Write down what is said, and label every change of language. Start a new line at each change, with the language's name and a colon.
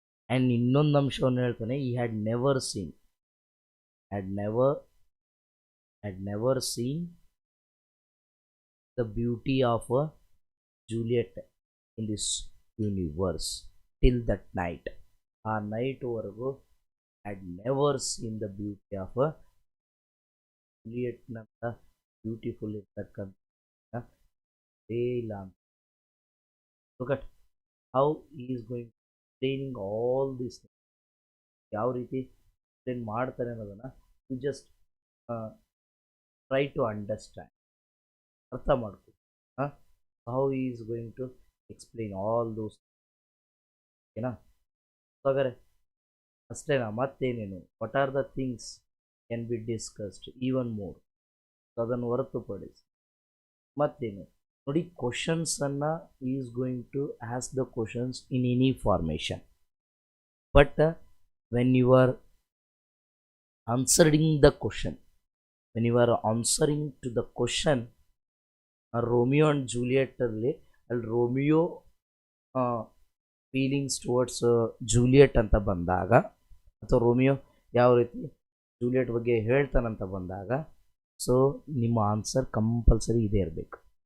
Kannada: And ಇನ್ನೊಂದು ಅಂಶವನ್ನು ಹೇಳ್ತಾನೆ,
English: ಈ had never seen. had never seen the beauty of a Juliet in this universe till that night.
Kannada: ಆ ನೈಟ್ವರೆಗೂ
English: had never seen the beauty of a
Kannada: ಜೂಲಿಯಟ್ನಂತ beautiful ಇರ್ತಕ್ಕಂಥ ಇಲ್ಲ ಅಂತ.
English: Look at how he is going explaining all these things.
Kannada: ಯಾವ ರೀತಿ explain ಮಾಡ್ತಾರೆ ಅನ್ನೋದನ್ನ
English: you just try to understand,
Kannada: ಅರ್ಥ ಮಾಡ್ಕೊ.
English: How he is going to explain all those, ಓಕೆನಾ?
Kannada: ಹಾಗಾದ್ರೆ ಅಷ್ಟೇನಾ, ಮತ್ತೇನೇನು,
English: what are the things can be discussed even more,
Kannada: ಅದನ್ನು ಹೊರತುಪಡಿಸಿ ಮತ್ತೇನು ನೋಡಿ.
English: ಕ್ವಶನ್ಸನ್ನು is going to ask the questions in any formation, but when you are answering the question, when you are answering to the question, Romeo and ಜೂಲಿಯೆಟಲ್ಲಿ ಅಲ್ಲಿ Romeo feelings towards Juliet ಅಂತ ಬಂದಾಗ,
Kannada: ಅಥವಾ Romeo ಯಾವ ರೀತಿ ಜೂಲಿಯೆಟ್ ಬಗ್ಗೆ ಹೇಳ್ತಾನಂತ ಬಂದಾಗ, so ನಿಮ್ಮ answer compulsory ಇದೇ ಇರಬೇಕು.